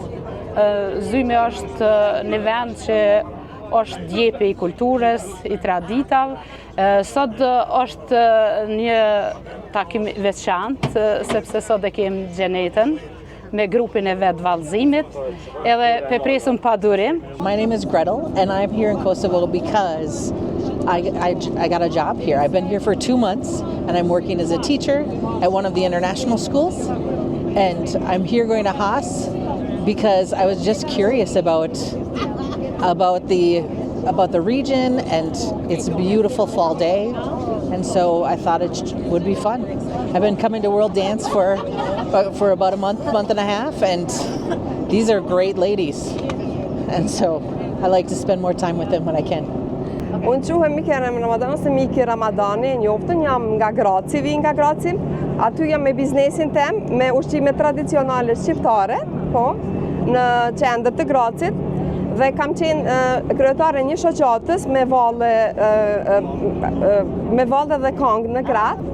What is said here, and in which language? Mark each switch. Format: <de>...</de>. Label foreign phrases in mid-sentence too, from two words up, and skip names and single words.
<sq>Zymi është një vend që është djepi i kulturës, i traditav. Sot është një takim veçantë, sepse sot e kem Gjenetën me grupin e vetë vallëzimit, edhe pe presum pa durim.</sq> <en>My name is Gretel, and I'm here in Kosovo because I got a job here. I've been here for 2 months, and I'm working as a teacher at one of the international schools. And I'm here going to Has because I was just curious about the region, and it's a beautiful fall day, and so I thought it would be fun. I've been coming to World Dance for about a month and a half, and these are great ladies, and so I like to spend more time with them when I can.</en> <sq>Unë quhem Mikerem Ramadan, ose Miki Ramadani, njoftën, jam nga Graci, vi nga Graci. Aty jam me biznesin tem, me ushqime tradicionale shqiptare, po, në qendër të Gracit. Dhe kam qenë kryetare një shoqatës me valle dhe këngë në Gratë.</sq>